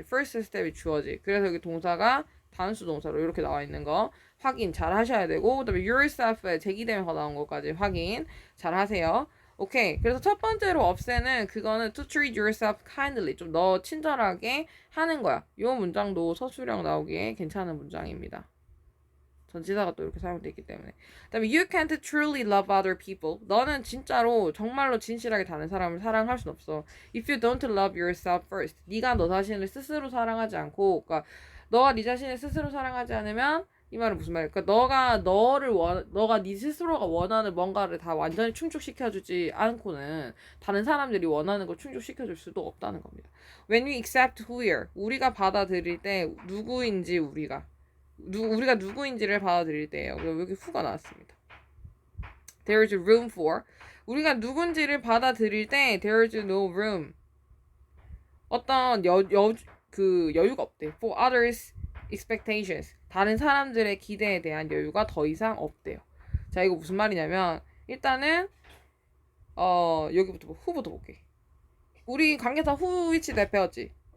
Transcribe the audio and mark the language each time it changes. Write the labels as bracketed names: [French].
[Korean] first step이 주어지. 그래서 여기 동사가 단수 동사로 이렇게 나와 있는 거 확인 잘 하셔야 되고, 그다음에 yourself에 제기되면서 나온 것까지 확인 잘 하세요. 오케이. 그래서 첫 번째로 없애는 그거는 [English] to treat yourself kindly. [Korean] 좀 너 친절하게 하는 거야. 요 문장도 서술형 나오기에 괜찮은 문장입니다. 전치사가 또 이렇게 사용되어 있기 때문에. 그다음에 [English] you can't truly love other people. [Korean] 너는 진짜로 정말로 진실하게 다른 사람을 사랑할 순 없어. [English] If you don't love yourself first. [Korean] 네가 너 자신을 스스로 사랑하지 않고, 그러니까 너가 네 자신을 스스로 사랑하지 않으면 이 말은 무슨 말일까? 너가 네 스스로가 원하는 뭔가를 다 완전히 충족시켜주지 않고는 다른 사람들이 원하는 걸 충족시켜줄 수도 없다는 겁니다. [English] When we accept who we are, [Korean] 우리가 받아들일 때 누구인지 우리가 누구인지를 받아들일 때예요. 그리고 여기 who가 나왔습니다. [English] There is room for. [Korean] 우리가 누군지를 받아들일 때 [English] there is no room. [Korean] 어떤 여유가 없대. [English] For others expectations. [Korean] 다른 사람들의 기대에 대한 여유가 더 이상 없대요. 자, 이거 무슨 말이냐면 일단은 여기부터 who부터 볼게. 우리 관계사 who which that 배웠지?